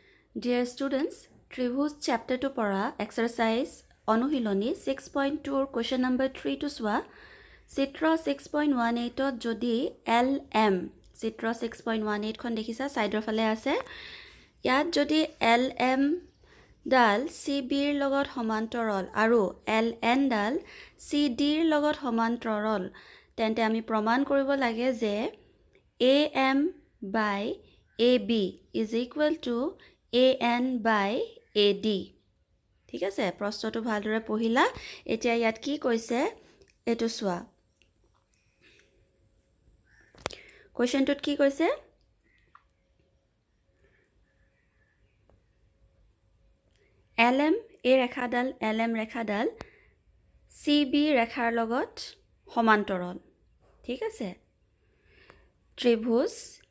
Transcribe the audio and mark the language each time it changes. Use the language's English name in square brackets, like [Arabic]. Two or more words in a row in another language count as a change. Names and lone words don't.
[English] Dear students, [Assamese] Tribhuj chapter 2 para exercise Anuhiloni 6.2 [English] question number [Assamese] 3 টো চোৱা চিত্ৰ 6.18 যদি LM চিত্ৰ 6.18 খন দেখিছা side ৰ ফালে আছে যাত যদি LM ডাল CB ৰ লগত সমান্তৰাল আৰু LN ডাল CD ৰ লগত সমান্তৰাল তেন্তে আমি প্ৰমাণ কৰিব লাগে যে [English] AM by AB is equal to AN by AD [Assamese] ঠিক আছে প্ৰশ্নটো ভালদৰে পঢ়িলা এতিয়া ইয়াত কি কৈছে এটো সোৱা কোৱেশ্চনটোত কি কৈছে LM এ ৰেখাডাল LM ৰেখাডাল CB ৰেখাৰ লগত সমান্তৰাল ঠিক আছে ত্ৰিভুজ